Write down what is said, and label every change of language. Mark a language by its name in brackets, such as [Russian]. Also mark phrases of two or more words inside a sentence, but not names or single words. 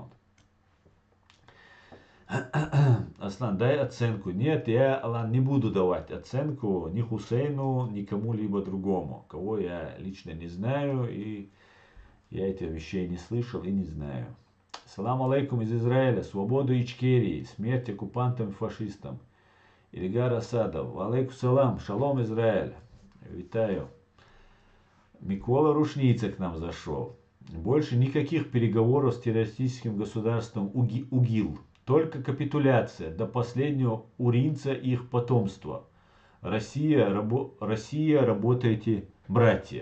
[Russian] Аслан, дай оценку. Нет, я, Алан, не буду давать оценку ни Хусейну, ни кому-либо другому, кого я лично не знаю, и я этих вещей не слышал и не знаю. [Arabic] سلام عليكم [Russian] из Израиля. Свободу Ичкерии. Смерть оккупантам и фашистам. Ильгар Асадов. [Arabic] عليكم سلام. [Russian] Шалом, Израиль. Витаю. Микола Рушница к нам зашел. Больше никаких переговоров с террористическим государством УГИЛ. Только капитуляция до последнего уринца их потомства. Россия, работаете, братья.